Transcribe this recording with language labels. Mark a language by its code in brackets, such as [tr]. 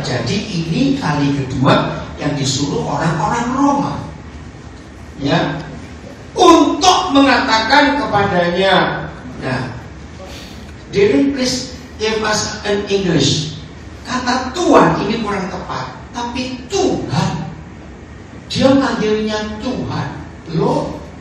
[id] Jadi ini kali kedua yang disuruh orang-orang Roma, ya, untuk mengatakan kepadanya. [en] Nah, Darren, please give us an English. [id] Kata Tuhan ini kurang tepat, tapi Tuhan, dia manggilnya Tuhan, loh.